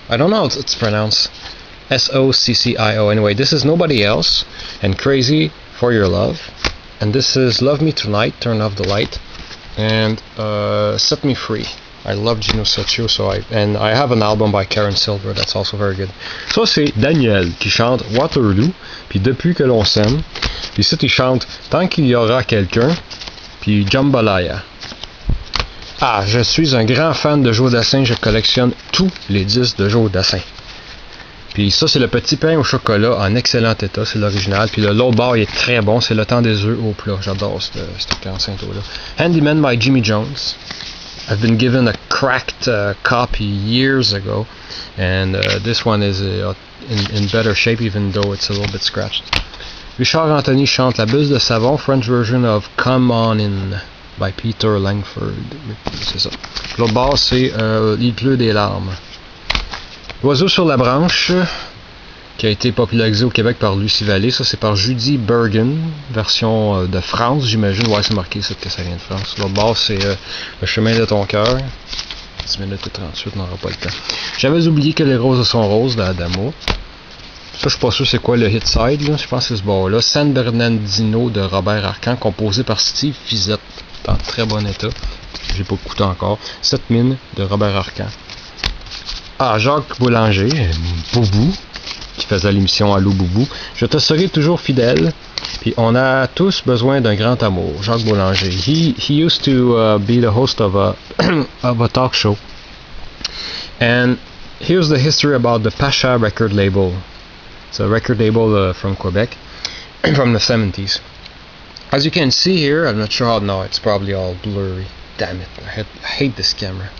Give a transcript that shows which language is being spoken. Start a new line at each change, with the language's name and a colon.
English: I don't know how it's pronounced. Soccio. Anyway, this is Nobody Else and Crazy for Your Love, and this is Love Me Tonight, Turn Off the Light, and Set Me Free. I love Gino Soccio, and I have an album by Karen Silver that's also very good.
French: Ça c'est Daniel qui chante Waterloo, puis Depuis que l'on s'aime, puis ici il chante Tant qu'il y aura quelqu'un, puis Jambalaya. Je suis un grand fan de Joe Dassin, je collectionne tous les disques de Joe Dassin. Puis ça, c'est le petit pain au chocolat en excellent état, c'est l'original. Puis l'autre bar, il est très bon, c'est le temps des œufs au plat. J'adore cette enceinte-là.
English: Handyman by Jimmy Jones. I've been given a cracked copy years ago, and this one is in better shape, even though it's a little bit scratched. Richard Anthony chante La Buse de Savon, French version of Come On In by Peter Langford.
French: C'est ça. L'autre bord, c'est Il pleut des larmes. L'oiseau sur la branche, qui a été popularisé au Québec par Lucie Vallée. Ça, c'est par Judy Bergen, version de France, j'imagine. Ouais, c'est marqué ça, que ça vient de France. L'autre bord, c'est Le chemin de ton cœur. 10 minutes et 38, on n'aura pas le temps. J'avais oublié que les roses sont roses d'Adamo. Ça, je suis pas sûr c'est quoi le hit side, là. Je pense que c'est ce bord-là. San Bernardino de Robert Arcan, composé par Steve Fizette, dans très bon état. J'ai pas écouté encore. 7 mines de Robert Arcan. Ah, Jacques Boulanger, Boubou, qui faisait l'émission Allô Boubou. Je te serai toujours fidèle. Puis on a tous besoin d'un grand amour. Jacques Boulanger.
English: He used to be the host of a of a talk show. And here's the history about the Pacha record label. It's a record label from Quebec, from the 70s. As you can see here, I'm not sure how, no, it's probably all blurry. Damn it, I hate this camera.